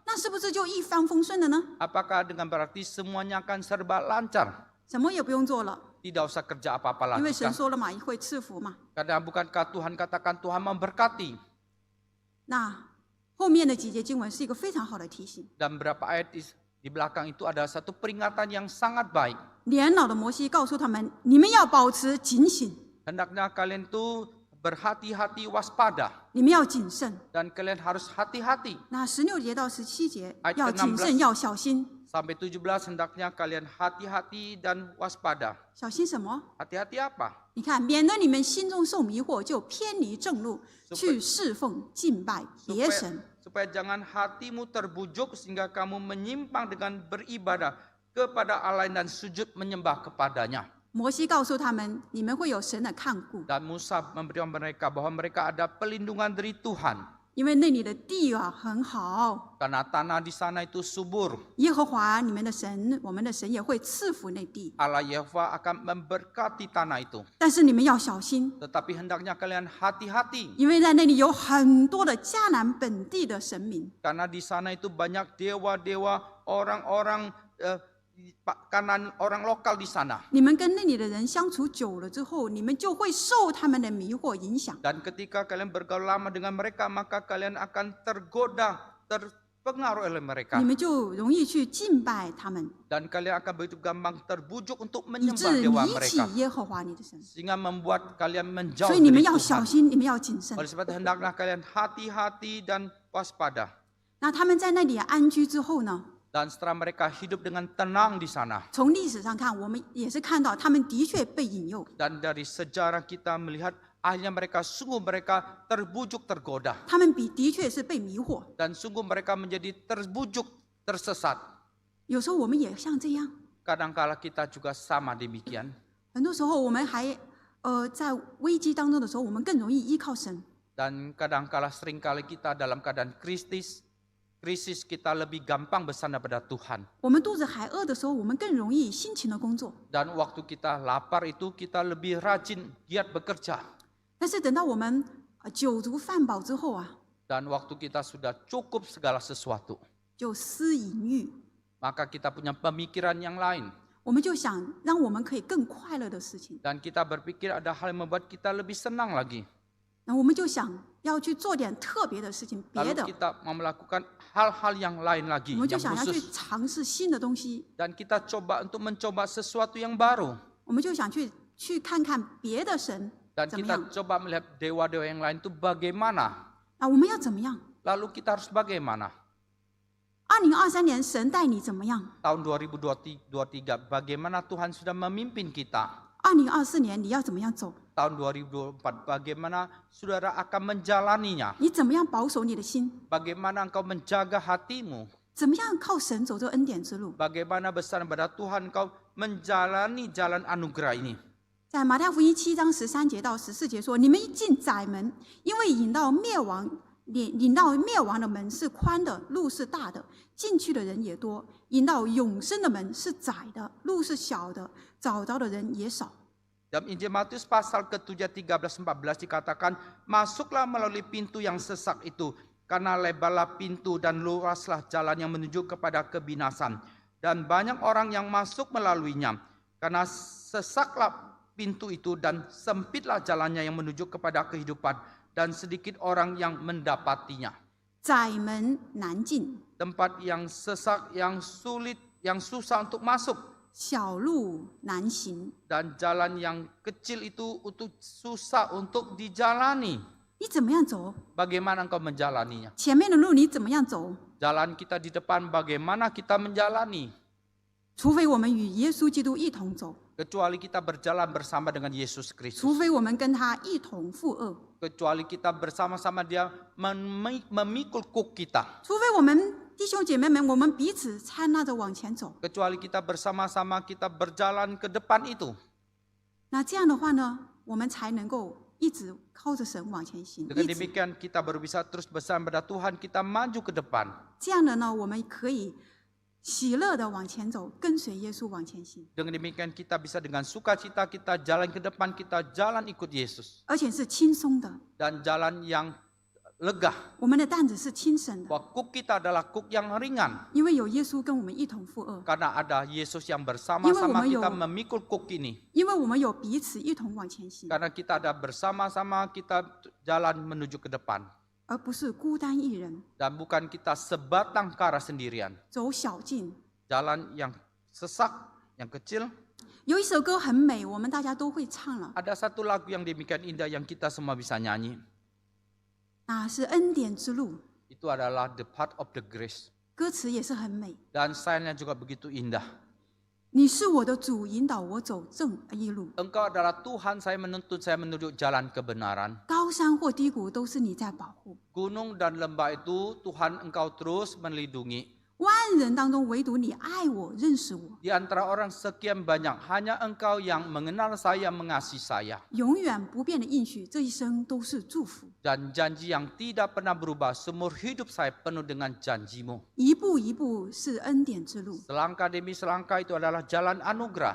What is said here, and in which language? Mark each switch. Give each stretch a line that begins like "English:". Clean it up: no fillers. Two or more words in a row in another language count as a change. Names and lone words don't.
Chinese: 那是不是就一帆风顺了呢？
Indonesian: Apakah dengan berarti semuanya akan serba lancar?
Chinese: 什么也不用做了，
Indonesian: Tidak usah kerja apa-apa
Chinese: 因为
Indonesian: lagi
Chinese: 神
Indonesian: kan?
Chinese: 说了嘛，会赐福嘛。
Indonesian: Karena bukankah Tuhan katakan Tuhan memberkati?
Chinese: 那后面的几节经文是一个非常好的提醒。
Indonesian: Dan berapa ayat di belakang itu ada satu peringatan yang sangat baik.
Chinese: 年老的摩西告诉他们：你们要保持警醒，
Indonesian: Hendaknya kalian tuh berhati-hati waspada.
Chinese: 你们要谨慎。
Indonesian: Dan kalian harus hati-hati.
Chinese: 那16节到17节
Indonesian: ayat
Chinese: 要
Indonesian: ke-16
Chinese: 谨慎，要小心。
Indonesian: Sampai 17 hendaknya kalian hati-hati dan waspada.
Chinese: 小心什么？
Indonesian: Hati-hati apa?
Chinese: 你看，免得你们心中受迷惑，就偏离正路，去侍奉敬拜别神。
Indonesian: Supaya jangan hatimu terbujuk sehingga kamu menyimpang dengan beribadah kepada Allah dan sujud menyembah kepadanya.
Chinese: 摩西告诉他们：你们会有神的看顾，
Indonesian: Dan Musa memberitahu mereka bahwa mereka ada pelindungan dari Tuhan.
Chinese: 因为那里的地啊很好。
Indonesian: Karena tanah di sana itu subur.
Chinese: 耶和华你们的神，我们的神也会赐福那地，
Indonesian: Allah Yehova akan memberkati tanah itu.
Chinese: 但是你们要小心，
Indonesian: Tetapi hendaknya kalian hati-hati.
Chinese: 因为在那里有很多的迦南本地的神明。
Indonesian: Karena di sana itu banyak dewa-dewa, orang-orang kanan, orang lokal di sana.
Chinese: 你们跟那里的人相处久了之后，你们就会受他们的迷惑影响。
Indonesian: Dan ketika kalian bergaul lama dengan mereka, maka kalian akan tergoda, terpengaruh oleh mereka.
Chinese: 你们就容易去敬拜他们，
Indonesian: Dan kalian akan begitu gampang terbujuk untuk
Chinese: 以
Indonesian: menyembah
Chinese: 致
Indonesian: dewa
Chinese: 离弃
Indonesian: mereka.
Chinese: 耶和华你的神。
Indonesian: Sehingga membuat kalian
Chinese: 所
Indonesian: menjauh
Chinese: 以你们
Indonesian: dari
Chinese: 要小
Indonesian: Tuhan.
Chinese: 心，你们要谨慎。
Indonesian: Oleh sebab itu hendaklah kalian hati-hati dan waspada.
Chinese: 那他们在那里安居之后呢？
Indonesian: Dan setelah mereka hidup dengan tenang di sana.
Chinese: 从历史上看，我们也是看到他们的确被引诱，
Indonesian: Dan dari sejarah kita melihat akhirnya mereka terbujuk, tergoda.
Chinese: 他们的确是被迷惑。
Indonesian: Dan sungguh mereka menjadi terbujuk, tersesat.
Chinese: 有时候我们也像这样，
Indonesian: Kadangkala kita juga sama demikian.
Chinese: 很多时候我们还在危机当中的时候，我们更容易依靠神。
Indonesian: Dan kadangkala seringkali kita dalam keadaan krisis kita lebih gampang bersandar pada Tuhan.
Chinese: 我们肚子还饿的时候，我们更容易辛勤的工作。
Indonesian: Dan waktu kita lapar itu kita lebih rajin, giat bekerja.
Chinese: 但是等到我们酒足饭饱之后啊，
Indonesian: Dan waktu kita sudah cukup segala sesuatu,
Chinese: 就思淫欲，
Indonesian: maka kita punya pemikiran yang lain.
Chinese: 我们就想让我们可以更快乐的事情，
Indonesian: Dan kita berpikir ada hal yang membuat kita lebih senang lagi.
Chinese: 然后我们就想要去做点特别的事情，别
Indonesian: Lalu
Chinese: 的，
Indonesian: kita mau melakukan hal-hal yang lain
Chinese: 我
Indonesian: lagi,
Chinese: 们就
Indonesian: yang
Chinese: 想要去
Indonesian: khusus.
Chinese: 尝试新的东西，
Indonesian: Dan kita coba untuk mencoba sesuatu yang baru.
Chinese: 我们就想去看看别的神
Indonesian: Dan
Chinese: 怎么
Indonesian: kita
Chinese: 样
Indonesian: coba melihat dewa-dewa yang lain itu bagaimana.
Chinese: 啊？我们要怎么样？
Indonesian: Lalu kita harus bagaimana?
Chinese: 2023 年神带你怎么样？
Indonesian: Tahun 2023, bagaimana Tuhan sudah memimpin kita?
Chinese: 2024 年你要怎么样走？
Indonesian: Tahun 2024, bagaimana saudara akan menjalaninya?
Chinese: 你怎么样保守你的心？
Indonesian: Bagaimana engkau menjaga hatimu?
Chinese: 怎么样靠神走这恩典之路？
Indonesian: Bagaimana bersandar pada Tuhan engkau menjalani jalan anugerah ini?
Chinese: 在马太福音7章13节到14节说：“你们一进窄门，因为引到灭亡的门是宽的，路是大的，进去的人也多；引到永生的门是窄的，路是小的，找着的人也少。”
Indonesian: Dalam Injil Matius pasal ke-7 13-14 dikatakan, masuklah melalui pintu yang sesak itu, karena lebarlah pintu dan luaslah jalan yang menuju kepada kebinasan. Dan banyak orang yang masuk melaluinya, karena sesaklah pintu itu dan sempitlah jalannya yang menuju kepada kehidupan, dan sedikit orang yang mendapatinya.
Chinese: 窄门难进，
Indonesian: Tempat yang sesak, yang sulit, yang susah untuk masuk.
Chinese: 小路难行。
Indonesian: Dan jalan yang kecil itu susah untuk dijalani.
Chinese: 你怎么样走？
Indonesian: Bagaimana engkau menjalaninya?
Chinese: 前面的路你怎么样走？
Indonesian: Jalan kita di depan bagaimana kita menjalani?
Chinese: 除非我们与耶稣基督一同走，
Indonesian: Kecuali kita berjalan bersama dengan Yesus
Chinese: 除
Indonesian: Kristus.
Chinese: 非我们跟他一同负恶，
Indonesian: Kecuali kita bersama-sama dia memikul kuk kita.
Chinese: 除非我们弟兄姐妹们，我们彼此搀拉着往前走。
Indonesian: Kecuali kita bersama-sama kita berjalan ke depan itu.
Chinese: 那这样的话呢，我们才能够一直靠着神往前行。
Indonesian: Dengan
Chinese: 一直
Indonesian: demikian kita baru bisa terus bersama pada Tuhan, kita maju ke depan.
Chinese: 这样的呢，我们可以喜乐的往前走，跟随耶稣往前行，
Indonesian: Dengan demikian kita bisa dengan sukacita kita jalan ke depan, kita jalan ikut Yesus.
Chinese: 而且是轻松的。
Indonesian: Dan jalan yang lega.
Chinese: 我们的担子是轻省的，
Indonesian: Bahwa kuk kita adalah kuk yang ringan.
Chinese: 因为有耶稣跟我们一同负荷，
Indonesian: Karena ada Yesus yang bersama-sama
Chinese: 因为我们有-
Indonesian: kita memikul kuk ini.
Chinese: 因为我们有彼此一同往前行，
Indonesian: Karena kita ada bersama-sama kita jalan menuju ke depan.
Chinese: 而不是孤单一人
Indonesian: Dan bukan kita sebatang kara sendirian.
Chinese: 走小径。
Indonesian: Jalan yang sesak, yang kecil.
Chinese: 有一首歌很美，我们大家都会唱了，
Indonesian: Ada satu lagu yang demikian indah yang kita semua bisa nyanyi.
Chinese: 那是恩典之路，
Indonesian: Itu adalah
English: the path of the grace.
Chinese: 歌词也是很美。
Indonesian: Dan stylenya juga begitu indah.
Chinese: 你是我的主，引导我走正义路，
Indonesian: Engkau adalah Tuhan, saya menuntut saya menuju jalan kebenaran.
Chinese: 高山或低谷都是你在保护。
Indonesian: Gunung dan lembah itu Tuhan engkau terus melindungi.
Chinese: 万人当中，唯独你爱我、认识我，
Indonesian: Di antara orang sekian banyak, hanya engkau yang mengenal saya, mengasihi saya.
Chinese: 永远不变的应许，这一生都是祝福。
Indonesian: Dan janji yang tidak pernah berubah, seumur hidup saya penuh dengan janjimu.
Chinese: 一步一步是恩典之路，
Indonesian: Selangkah demi selangkah itu adalah jalan anugerah.